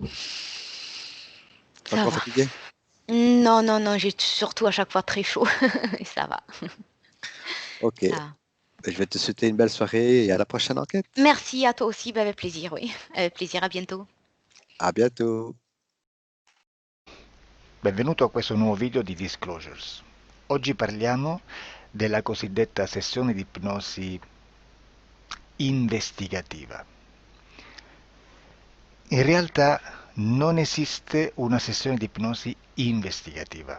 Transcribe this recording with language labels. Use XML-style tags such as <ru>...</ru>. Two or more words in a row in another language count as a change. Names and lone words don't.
<fr>T'es ça encore va. fatigué? Non, non, non, j'ai surtout à chaque fois très chaud. Ça va, Ok. ça va. Je vais te souhaiter une belle soirée et à la prochaine enquête. Merci à toi aussi, bah, avec plaisir, oui. Avec plaisir, à bientôt. À bientôt.</fr> <it>Benvenuto a questo nuovo video di Disclosures. Oggi parliamo della cosiddetta sessione di ipnosi investigativa. In realtà non esiste una sessione di ipnosi investigativa.</it>